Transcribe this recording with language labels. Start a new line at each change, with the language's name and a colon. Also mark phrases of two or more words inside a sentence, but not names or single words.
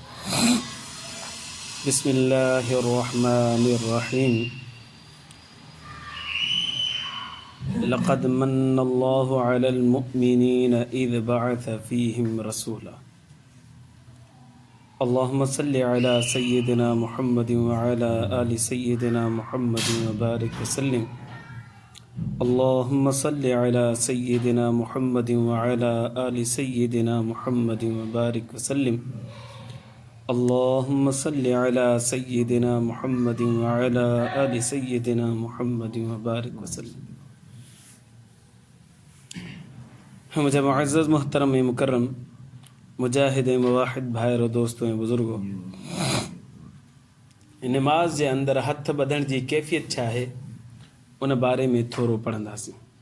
Arabic: بسم الله الرحمن الرحيم لقد من الله على المؤمنين إذ بعث فيهم رسولا اللهم صل على سيدنا محمد وعلى آل سيدنا محمد وبارك وسلم اللهم صل على سيدنا محمد وعلى آل سيدنا محمد وبارك وسلم اللهم صل على سيدنا محمد وعلى آل سيدنا محمد وبارك وسلم
Sindhi: मुझे मुअज़्ज़ज़ मोहतरम मुकर्रम मुजाहिद मुवाहिद भाइरो दोस्तों ऐं बुज़ुर्गो नमाज़ जे अंदरि हथ ॿधण जी कैफ़ियत छा आहे उन बारे में थोरो पढ़ंदासीं।